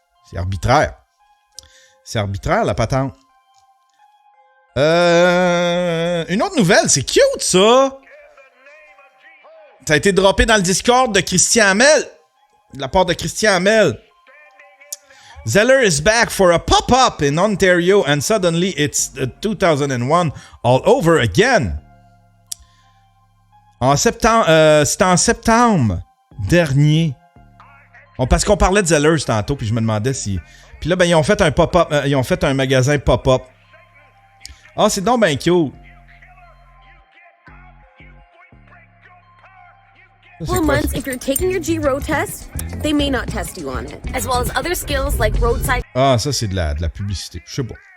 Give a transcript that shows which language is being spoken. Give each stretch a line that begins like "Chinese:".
French: C'est arbitraire. C'est arbitraire, la patente. Une autre nouvelle, c'est cute, ça! Ça a été droppé dans le Discord de Christian Hamel. De la part de Christian Hamel.
English: Zeller is back for a pop-up in Ontario and suddenly it's 2001 all over again.
French: C'était en septembre dernier. Parce qu'on parlait de Zellers tantôt, puis je me demandais si... Puis là, ben, ils ont fait un pop-up, ils ont fait un magasin pop-up. Ah, c'est donc ben cute.
English: 4 months if you're taking your G road test, they may not test you on it, as well as other skills like roadside.
French: Ah, ça c'est de la publicité, je sais pas.